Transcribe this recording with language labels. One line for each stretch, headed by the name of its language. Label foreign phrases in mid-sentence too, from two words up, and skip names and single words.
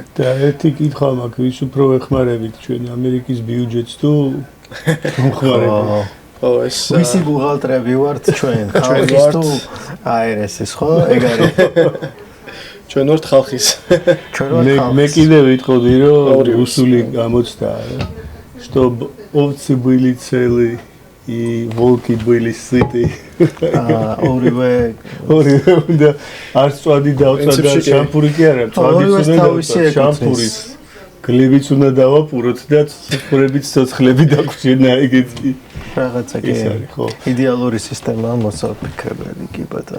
Georgian: და ერთი კითხვა მაქვს, ვის უფრო ეხმარებით ჩვენ ამერიკის ბიუჯეტს თუ მომხმარებლებს? ეს ვისი ბუღალტრები ვართ ჩვენ? ხალხის თუ ARS-ის, ხო? ეგ არის. ჩვენ ვართ ხალხის. მე კიდევ ვიტყოდი რომ რუსული გამოცდაა,
Russian: что овцы были целы и волки были сыты.
Georgian: ორივე და არ წვადი დავწვა და შამპური კი არა, წვადიც უნდა დავწვა, შამპურის გლებიც უნდა დავაპუროთ და ცოცხლებით ცოცხლები დაგვჭირნა ეგეთი. რაღაცა კი ეს არის, ხო. იდეალური სისტემაა მოსაფიქრებელი კი ბატონო.